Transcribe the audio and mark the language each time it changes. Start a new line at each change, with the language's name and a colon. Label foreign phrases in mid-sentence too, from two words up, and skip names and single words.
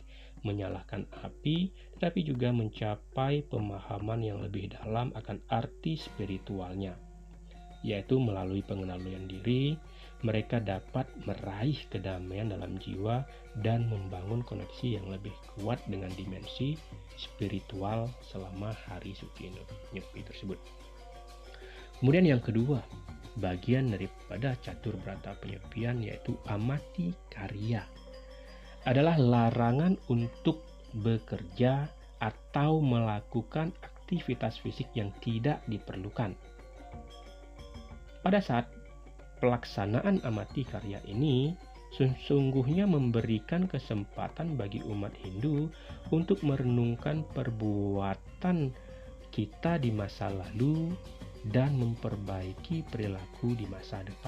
Indonesian: menyalakan api, tetapi juga mencapai pemahaman yang lebih dalam akan arti spiritualnya, yaitu melalui pengendalian diri, mereka dapat meraih kedamaian dalam jiwa dan membangun koneksi yang lebih kuat dengan dimensi spiritual selama hari suci Nyepi tersebut. Kemudian yang kedua, bagian daripada catur berata penyepian yaitu amati karya adalah larangan untuk bekerja atau melakukan aktivitas fisik yang tidak diperlukan. Pada saat pelaksanaan amati karya ini sesungguhnya memberikan kesempatan bagi umat Hindu untuk merenungkan perbuatan kita di masa lalu dan memperbaiki perilaku di masa depan.